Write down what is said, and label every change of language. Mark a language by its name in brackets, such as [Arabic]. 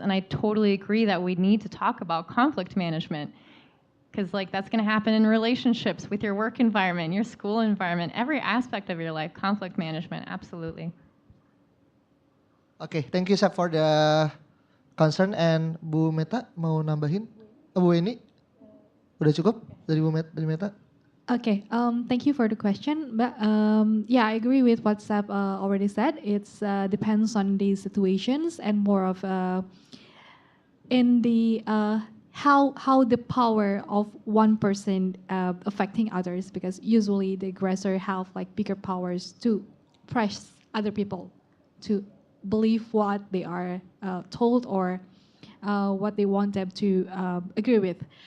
[English] And I totally agree that we need to talk about conflict management, because like that's going to happen in relationships, with your work environment, your school environment, every aspect of your life, conflict management, absolutely. Okay, thank you Sep for the concern. [Indonesian] And Bu Metta mau nambahin? Bu Wenny? Udah cukup dari dari Metta? [English] Okay, thank you for the question. But yeah, I agree with what Seb already said. It's depends on the situations and more of in the how the power of one person affecting others, because usually the aggressor have like bigger powers to press other people to believe what they are told or what they want them to agree with.